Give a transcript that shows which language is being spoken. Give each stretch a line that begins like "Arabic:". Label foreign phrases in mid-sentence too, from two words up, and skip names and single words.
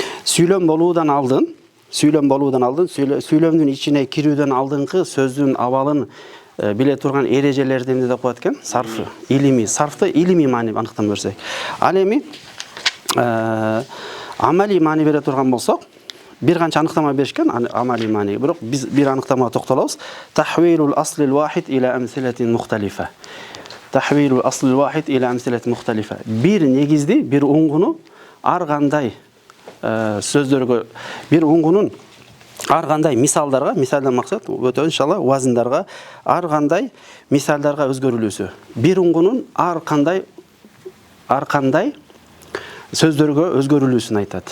Kyrgyz: Сүйлөм болуудан алдын сүйлөм болуудан алдын, сүйлөмдүн ичине кирүүдөн алдыңкы сөздүн абалын биле турган эрежелерди эмне деп коет экен? Сарф, илимий. Сарфты илимий маани аныктама берсек. Ал эми амалий маани бере турган болсок, бир канча аныктама беришкен амалий маани. Бирок биз бир аныктамага токтолобуз.
Arabic: تحويل الأصل الواحد إلى أمثلة مختلفة. تحويل الأصل الواحد إلى أمثلة مختلفة.
Kyrgyz: Бир негизди, бир уңгуну ар кандай сөздөргө, бир уңгунун ар кандай мисалдарга, мисалдан максат өтө иншалла вазындарга, ар кандай мисалдарга өзгөрүлүүсү. Бир уңгунун ар кандай сөздөргө өзгөрүлүүсүн айтат.